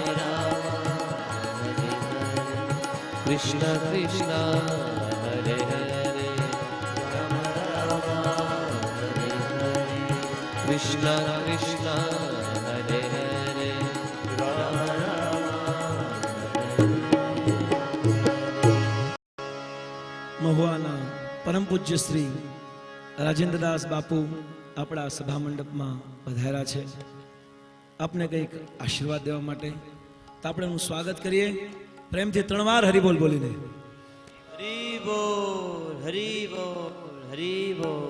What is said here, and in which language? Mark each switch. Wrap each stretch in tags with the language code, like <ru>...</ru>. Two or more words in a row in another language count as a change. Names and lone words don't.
<sa>राम हरे हरे कृष्ण कृष्ण हरे हरे राम राम हरे हरे कृष्ण कृष्ण हरे हरे राम राम Rama Hare Hare Krishna Krishna Hare Hare Rama Rama</sa> <gu>મહુવાના પરમ પૂજ્ય શ્રી રાજેન્દ્રદાસ બાપુ આપણા સભા મંડપમાં પધાર્યા છે. આપને કંઈક આશીર્વાદ દેવા માટે તો આપણે એનું સ્વાગત કરીએ પ્રેમથી 3 વાર હરિબોલ બોલીને. હરી બોલ હરી બોલ હરી બોલ.</gu>